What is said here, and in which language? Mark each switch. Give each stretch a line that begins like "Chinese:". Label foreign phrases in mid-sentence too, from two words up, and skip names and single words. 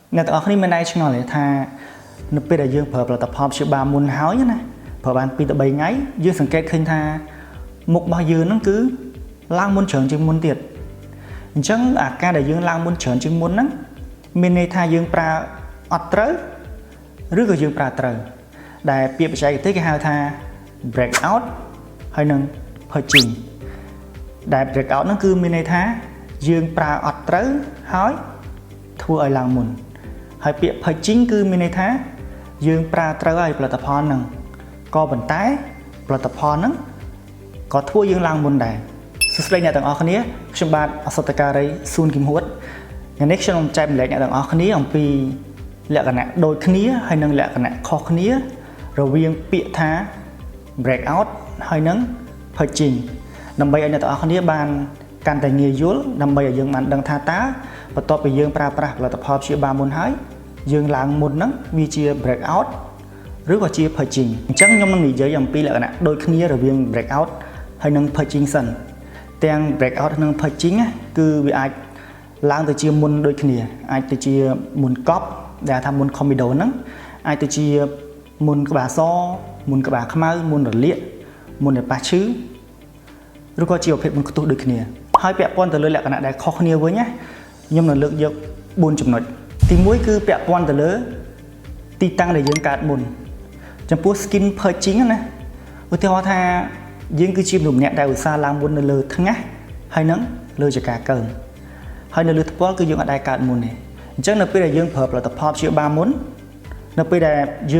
Khmer: អ្នកទាំងអស់គ្នាមានដៃឆ្ងល់ថានៅពេលដែលយើងប្រើផលិតផលព្យាបាលមុនហើយណាប្រើបាន2ទៅ3ថ្ងៃយើងសង្កេតឃើញថាមុខរបស់យើងហ្នឹងគឺឡើងមុនច្រើនជាងមុនទៀតអញ្ចឹង អាការដែលយើងឡើងមុនច្រើនជាងមុនហ្នឹងមានន័យថាយើងប្រើអត់ត្រូវឬក៏យើងប្រើត្រូវដែលពាក្យបច្ចេកទេសគេហៅថា break out ហើយនឹង purging ដែល
English: break out
Khmer: ហ្នឹងគឺមានន័យថាយើងប្រើអត់ត្រូវហើយធ្វើឲ្យឡើងមុនហើយពាក្យ purging គឺមានន័យថាយើងប្រើត្រូវឲ្យផលិតផលហ្នឹងក៏ប៉ុន្តែផលិតផលហ្នឹងក៏ធ្វើយើងឡើងមុនដែរសួស្តីអ្នកទាំងអស់គ្នាខ្ញុំបាទអសតការីស៊ូនគឹមហួតថ្ងៃនេះខ្ញុំចែកម្លែកអ្នកទាំងអស់គ្នាអំពីលក្ខណៈដូចគ្នាហើយនិងលក្ខណៈខុសគ្នារវាងពាក្យថា
English: break out
Khmer: ហើយនិង purging ដើម្បីឲ្យអ្នកទាំងអស់គ្នាបានកាន់តែងាយយល់ដើម្បីឲ្យយើងបានដឹងថាតើបន្ទាប់ពីយើងប្រើប្រាស់ ផលិតផលព្យាបាលមុនហើយយើងឡើងមុនហ្នឹងវាជា
English: break out
Khmer: ឬក៏ជា purging អញ្ចឹងខ្ញុំនឹងនិយាយអំពីលក្ខណៈដូចគ្នារវាង
English: break out
Khmer: ហើយនិង purging សិនទាំង
English: break out
Khmer: និង purging គឺវាអាចឡើងទៅជាមុនដូចគ្នាអាចទៅជាមុនកប់ដែលថាមុន comido ហ្នឹងអាចទៅជាមុនក្បាលសមុនក្បាលខ្មៅមុនរលាកមុនដែលប៉ះឈឺឬក៏ ជាប្រភេទមុនខ្ទុះដូចគ្នាហើយពាក់ព័ន្ធទៅលើលក្ខណៈដែលខុសគ្នាវិញណាខ្ញុំនឹងលើកយក4ចំណុចទី1គឺពាក់ព័ន្ធទៅលើទីតាំងដែលយើងកើតមុនចំពោះ
English: skin purging
Khmer: ណាឧទាហរណ៍ថាយើងគឺជាមនុស្សម្នាក់ដែលឧស្សាហ៍ឡើងមុននៅលើថ្ងាសហើយនឹងលើចកាកើមហើយនៅលើថ្ពាល់គឺយើងអត់ដែលកើតមុនទេអញ្ចឹងនៅពេលដែលយើងប្រើផលិតផលព្យាបាលមុននៅពេលដែលយើង